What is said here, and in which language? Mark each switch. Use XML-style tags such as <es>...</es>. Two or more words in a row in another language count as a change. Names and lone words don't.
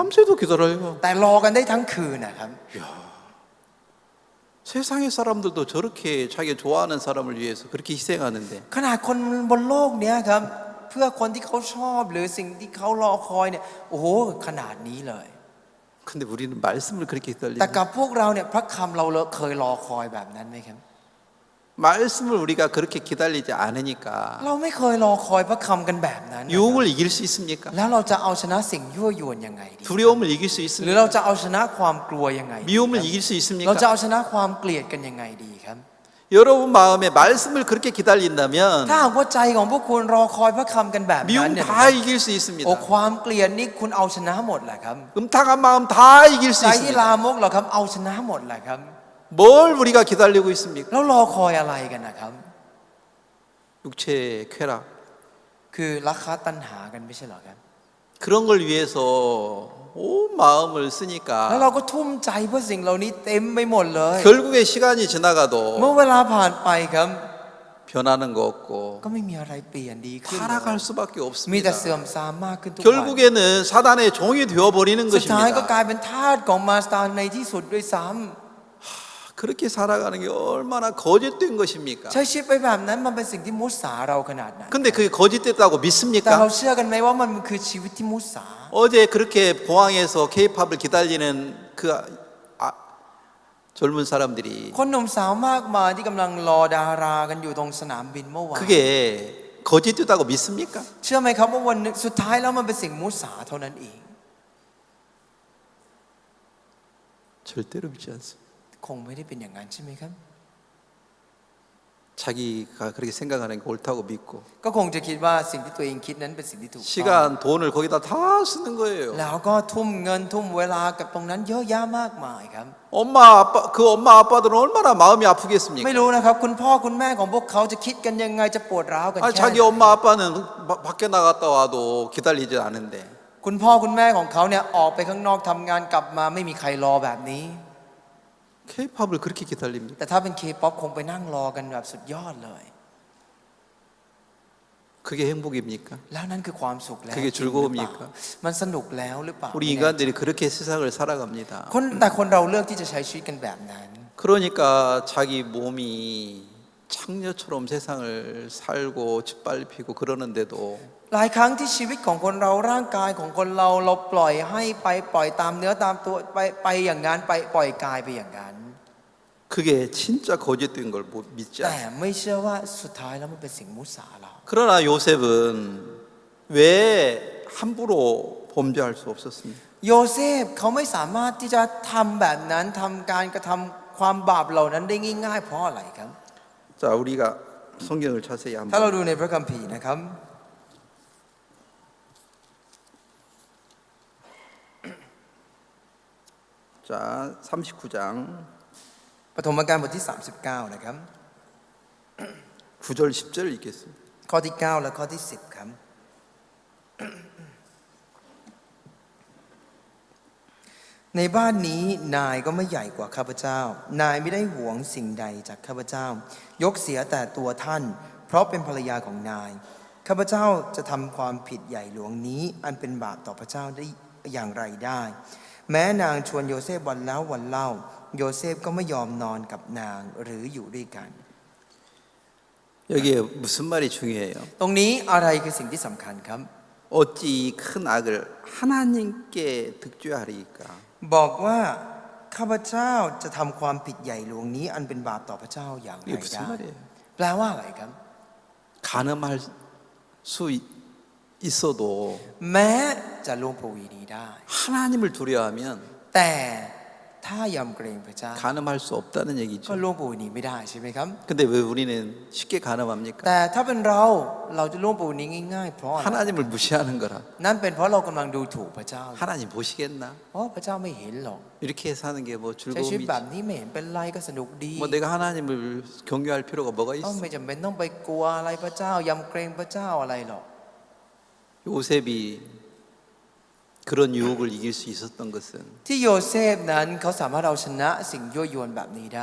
<ko>밤새도 기다려요.</ko> <th>แต่รอกันได้ทั้งคืนนะครับ</th> <ko>세상의 사람들도 저렇게 자기 좋아하는 사람을 위해서 그렇게 희생하는데</ko> <th>ขนาดคนบนโลกเนี้ยครับเพื่อคนที่เขาชอบหรือสิ่งที่เขารอคอยเนี่ยโอ้โหขนาดนี้เลย</th> <ko>근데 우리는 말씀을 그렇게</ko> <th>แต่</th> <ko>기다리는</ko> <th>กับพวกเราเนี่ยพระคำเราเคยรอคอยแบบนั้นไหมครับ</th> <ko>말씀을 우리가 그렇게 기다리지 않으니까</ko> <th>เราไม่เคยรอคอยพระคำกันแบบนั้นนะครับ</th> <ko>유혹을 이길 수 있습니까?</ko> <th>แล้วเราจะเอาชนะสิ่งยั่วยวนยังไงดี</th> <ko>두려움을 이길 수</ko> <th>หรือ</th> <ko>있습니까?</ko> <th>เราจะเอาชนะความกลัวยังไงดี</th> <ko>미움을</ko> <th>ครับ</th> <ko>이길 수</ko> <th>เราจะ</th> <ko>있습니까?</ko> <th>เอาชนะความเกลียดกันยังไงดีครับ</th> <ko>여러분 마음에 말씀을 그렇게 기다린다면</ko> <th>ถ้าหากว่าใจของพวกคุณรอคอยพระคำกันแบบนั้น</th> <ko>미움</ko> <th>เนี่ย</th> <ko>다 이길 수</ko> <th>โอ้</th> <ko>있습니다.</ko> <th>ความเกลียดนี่คุณเอาชนะหมดแหละครับ</th> <ko>음탕한 마음 다 이길 수</ko> <th>ใจที่ลา</th> <ko>있습니다.</ko> <th>มกเหรอครับเอาชนะหมดแหละครับ</th> <ko>뭘 우리가 기다리고 있습니까?</ko> <th>แล้วรอคอยอะไรกันนะครับ</th> <ko>육체의 쾌락</ko> <th>คือราคาตัณหากันไม่ใช่เหรอครับ</th> <ko>그런 걸 위해서 온 마음을</ko> <th>แล้ว</th> <ko>쓰니까</ko> <th>เราก็ทุ่มใจเพื่อสิ่งเหล่านี้เต็มไปหมดเลย</th> <ko>결국에 시간이</ko> <th>เมื่อ</th> <ko>지나가도</ko> <th>เวลาผ่านไปครับ</th> <ko>변하는 거 없고</ko> <th>ก็ไม่มีอะไรเปลี่ยนดีขึ้นเลย</th> <ko>타락할 수밖에</ko> <th>มีแต่</th> <ko>없습니다.</ko> <th>เสื่อมทรามมากขึ้นทุกวัน</th> <ko>결국에는 사단의 종이 되어버리는</ko> <th>สุดท้ายก็ก</th> <ko>것입니다.</ko> <th>ลายเป็นทาสของมาสตาร์ในที่สุดด้วยซ้ำ</th> <ko>그렇게 살아가는 게 얼마나 거짓된 것입니까?</ko> <th>ใช้ชีวิตไปแบบนั้นมันเป็นสิ่งที่มุสาเราขนาดไหน</th> <ko>근데 그게 거짓됐다고</ko> <th>แต่เรา</th> <ko>믿습니까?</ko> <th>เชื่อกันไหมว่ามันคือชีวิตที่มุสา</th> <ko>어제 그렇게 공항에서 K-팝을 기다리는 그 젊은 사람들이</ko> <th>คนหนุ่มสาวมากมายที่กำลังรอดารากันอยู่ตรงสนามบินเมื่อวาน</th> <ko>그게 거짓됐다고 믿습니까?</ko> <th>เชื่อไหมครับว่าวันนึงสุดท้ายแล้วมันเป็นสิ่งมุสาเท่านั้นเอง</th> <ko>절대로 믿지 않습니다.</ko> <th>คงไม่ได้เป็นอย่างนั้นใช่ไหมครับ</th> <ko>자기가 그렇게 생각하는 게 옳다고 믿고</ko> <th>ก็คงจะคิดว่าสิ่งที่ตัวเองคิดนั้นเป็นสิ่งที่ถูกต้อง</th> <ko>시간, 돈을 거기다 다 쓰는 거예요.</ko> <th>แล้วก็ทุ่มเงินทุ่มเวลากับตรงนั้นเยอะแยะมากมายครับ</th> <ko>엄마 아빠들은 얼마나 마음이 아프겠습니까?</ko> <th>ไม่รู้นะครับคุณพ่อคุณแม่ของพวกเขาจะคิดกันยังไงจะปวดร้าวกัน</th> <ko>아니,</ko> <th>แค่</th> <ko>자기</ko> <th>ไหน</th> <ko>엄마 아빠는 밖에 나갔다 와도 기다리지 않은데</ko> <th>คุณพ่อคุณแม่ของเขาเนี่ยออกไปข้างนอกทำงานกลับมาไม่มีใครรอแบบนี้</th> <ko>K-팝을 그렇게 기다립니까?</ko> <th>แต่ถ้าเป็นเคป๊อปคงไปนั่งรอกันแบบสุดยอดเลย</th> <ko>그게 행복입니까?</ko> <th>แล้วนั่นคือความสุขแล้ว</th> <ko>그게</ko> <th>จริงหรือเปล่า</th> <ko>즐거움입니까?</ko> <th>มันสนุกแล้วหรือเปล่า</th> <ko>우리 인간들이 그렇게 세상을 살아갑니다.</ko> <th>แต่คนเราเลือกที่จะใช้ชีวิตกันแบบนั้น</th> <ko>그러니까 자기 몸이 창녀처럼 세상을 살고 짓밟히고 그러는데도</ko> <th>หลายครั้งที่ชีวิตของคนเราร่างกายของคนเราปล่อยให้ไปปล่อยตามเนื้อตามตัวไปอย่างนั้นไปปล่อยกายไปอย่างนั้น</th> <ko>그게 진짜 거짓된 걸 믿지</ko> <th>แต่</th> <ko>않아요.</ko> <th>ไม่เชื่อว่าสุดท้ายแล้วมันเป็นสิ่งมุสาเรา</th> <ko>그러나 요셉은 왜 함부로 범죄할 수 없었습니까?</ko> <th>โยเซฟเขาไม่สามารถที่จะทำแบบนั้นทำการกระทำความบาปเหล่านั้นได้ง่ายๆเพราะอะไรครับ</th> <ko>자, 우리가 성경을 자세히</ko> <th>ถ้าเรา</th> <ko>한번</ko> <th>ดูในพระคัมภีร์นะครับ</th> <ko>자, 39장</ko> <th>ปฐมกาลบทที่ 39 นะครับ</th> <ko>9절 10절 읽겠습니다.</ko> <th>ข้อที่ 9 และข้อที่ 10 ครับ ในบ้านนี้นายก็ไม่ใหญ่กว่าข้าพเจ้า นายไม่ได้หวงสิ่งใดจากข้าพเจ้า ยกเสียแต่ตัวท่าน เพราะเป็นภรรยาของนาย ข้าพเจ้าจะทำความผิดใหญ่หลวงนี้ อันเป็นบาปต่อพระเจ้าได้อย่างไรได้ แม้นางชวนโยเซฟวันแล้ววันเล่า โยเซฟก็ไม่ยอมนอนกับนางหรืออยู่ด้วยกัน</th> <ko>여기에 무슨 말이 중요해요?</ko> <th>ตรงนี้อะไรคือสิ่งที่สำคัญครับ</th> <ko>어찌 큰 악을 하나님께 득죄하리까?</ko> <th>บอกว่าข้าพเจ้าจะทำความผิดใหญ่หลวงนี้ อันเป็นบาปต่อพระเจ้าอย่างไร</th> <ko>이게 무슨</ko> <th>ได้</th> <ko>말이에요?</ko> <th>แปลว่าอะไรครับ</th> <ko>간음할 수 있어도</ko> <th>แม้จะล่วงประเวณีได้</th> <ko>하나님을 두려워하면</ko> <th>แต่ถ้ายำเกรงพระเจ้า</th> <ko>간음할 수 없다는</ko> <th>ก็</th> <ko>얘기죠.</ko> <th>ล่วงประเวณีไม่ได้ใช่ไหมครับ</th> <ko>근데 왜 우리는 쉽게 간음합니까?</ko> <th>แต่ถ้าเป็นเราจะล่วงประเวณีง่ายๆเพราะอะไร</th> <ko>하나님을 무시하는 거라.</ko> <th>นั่นเป็นเพราะเรากำลังดูถูกพระเจ้า</th> <ko>하나님 보시겠나?</ko> <th>เพราะพระเจ้าไม่เห็นหรอก</th> <ko>이렇게 사는 게 뭐</ko> <th>ใช้ชีวิต</th> <ko>즐거움이지.</ko> <th>แบบนี้ไม่เห็นเป็นไรก็สนุกดี</th> <ko>뭐 내가 하나님을 경외할 필요가 뭐가</ko> <th>ต้อง</th> <ko>있어?</ko> <th>ไม่จำเป็นต้องไปกลัวอะไรพระเจ้ายำเกรงพระเจ้าอะไรหรอก</th> <ko>요셉이 그런 유혹을 이길 수 있었던 것은</ko> <th>ที่โยเซฟนั้นเขาสามารถเอาชนะสิ่งยั่วยวนแบบนี้ได้</th>